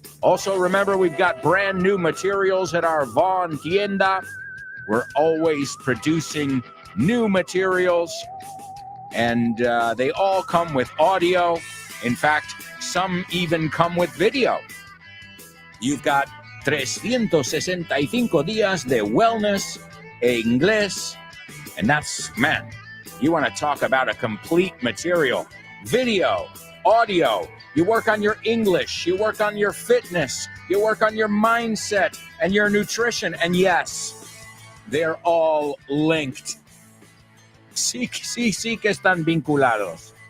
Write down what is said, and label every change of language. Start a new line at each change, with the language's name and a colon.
English: Also, remember, we've got brand new materials at our Vaughn Tienda. We're always producing new materials, and they all come with audio. In fact, some even come with video. You've got 365 días de wellness e inglés. And that's, man, you want to talk about a complete material. Video, audio, you work on your English, you work on your fitness, you work on your mindset and your nutrition. And yes, they're all linked.
Spanish: Sí que están vinculados.